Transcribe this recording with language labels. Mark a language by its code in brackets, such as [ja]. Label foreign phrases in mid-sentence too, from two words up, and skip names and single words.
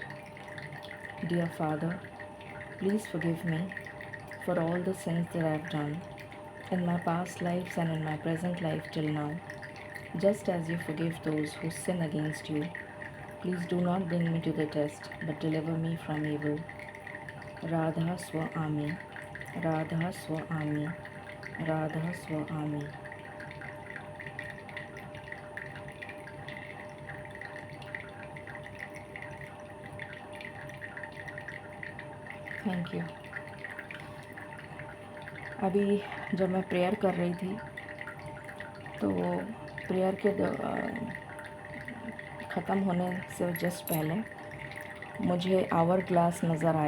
[en] Dear Father, please forgive me for all the sins that I have done in my past lives and in my present life till now, just as you forgive those who sin against you. Please do not bring me to the test, but deliver me from evil. Radha Swa Ami, Radha Swa Ami, Radha Swa Ami. thank you. [hi] अभी जब मैं प्रेयर कर रही थी तो प्रेयर के ख़त्म होने से जस्ट पहले मुझे [en] hour glass [hi] नज़र आया।